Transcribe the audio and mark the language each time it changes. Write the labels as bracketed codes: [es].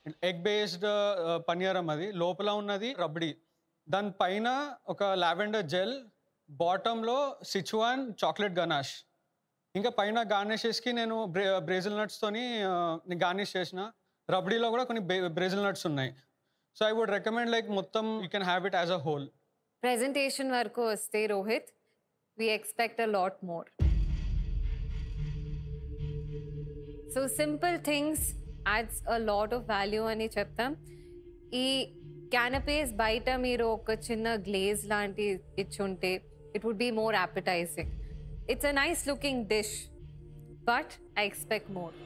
[te] Egg based paniyaram. అది లోపల ఉన్నది రబ్డీ, దానిపైన ఒక లావెండర్ జెల్, బాటంలో సిచువాన్ చాక్లెట్ గనాష్, ఇంకా పైన గార్నిషెస్కి నేను బ్రెజిల్ నట్స్తోని గార్నిష్ చేసిన. రబ్డీలో కూడా కొన్ని బ్రెజిల్ నట్స్ ఉన్నాయి. [en] so I would recommend like [te] మొత్తం [en] You can have it as a whole. [te] Presentation వరకు వస్తే [en] Rohit, we expect a lot more. So simple things adds a lot of value [te] అని చెప్తాం. ఈ క్యానపేస్ బయట మీరు ఒక చిన్న గ్లేజ్ లాంటి ఇచ్చుంటే [en] it would be more appetizing. It's a nice looking dish, but I expect more.